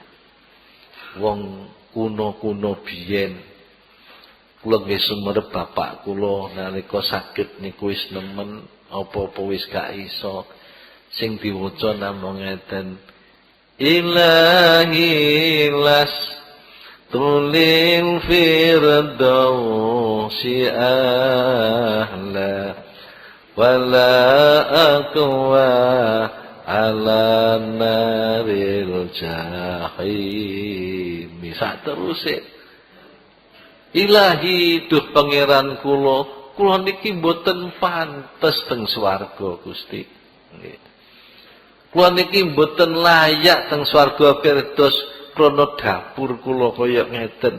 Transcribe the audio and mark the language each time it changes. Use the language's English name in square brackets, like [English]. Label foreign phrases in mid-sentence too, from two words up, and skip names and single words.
[Javanese] Wong kuno-kuno biyen kula nggih sumerep bapak kula nalika sakit niku wis nemen apa-apa wis gak iso sing diwaca namung ngeten [Arabic] إلهي لست للفردوس أهلا ولا أقوى على نار الجحيم. [Javanese] Sak teruse Ilahi duh pangeran kula niki mboten pantes teng swarga Gusti. Nggih. Kula niki mboten layak teng swarga Firdaus krana dapur kula kaya ngeten.